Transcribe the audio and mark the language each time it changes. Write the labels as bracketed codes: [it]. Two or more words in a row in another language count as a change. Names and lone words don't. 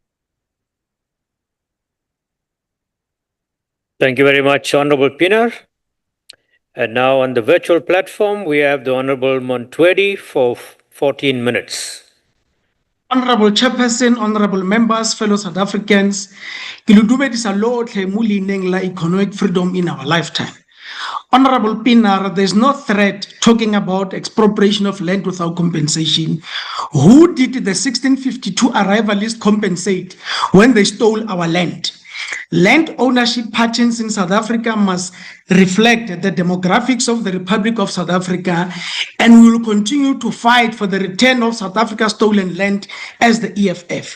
[en] Thank you very much, Honorable Pinar. And now on the virtual platform, we have the Honorable Montwedi for 14 minutes. Honorable Chairperson, honorable members, fellow South Africans, [tn] ke le dumedisa lotlhe mo leineng la [en] economic freedom in our lifetime. Honorable Pinar, there's no threat talking about expropriation of land without compensation. Who did the 1652 arrivalists compensate when they stole our land? Land ownership patterns in South Africa must reflect the demographics of the Republic of South Africa, and we will continue to fight for the return of South Africa's stolen land as the EFF.